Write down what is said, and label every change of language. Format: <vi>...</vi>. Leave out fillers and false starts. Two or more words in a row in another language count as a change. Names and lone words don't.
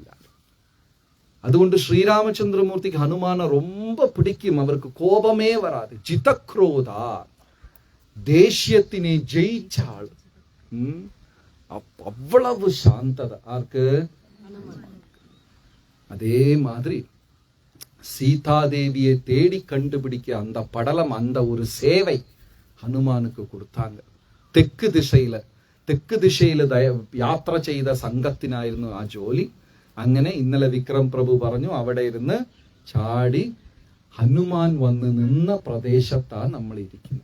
<ml>അതുകൊണ്ട് ശ്രീരാമചന്ദ്രമൂർത്തിക്ക് ഹനുമാനെ ரொம்ப പിടിക്കും. അവർക്ക് കോപമേ വരാതെ, ജിതക്രോധ, ദേഷ്യത്തിനെ ജയിച്ച ആൾ.</ml> <ta>அவ்வளவு சாந்ததை. ஆருக்கு? அதே மாதிரி சீதாதேவியை தேடி கண்டுபிடிக்க அந்த படலம், அந்த ஒரு சேவை ஹனுமானுக்கு கொடுத்தாங்க.</ta> <ml>തെക്ക് ദിശയില് യാത്ര ചെയ്ത സംഘത്തിനായിരുന്നു ആ ജോലി. അങ്ങനെ ഇന്നലെ വിക്രം പ്രഭു പറഞ്ഞു, അവിടെ ഇരുന്ന് ചാടി ഹനുമാൻ വന്ന് നിന്ന പ്രദേശത്താ നമ്മൾ ഇരിക്കുന്നത്.</ml>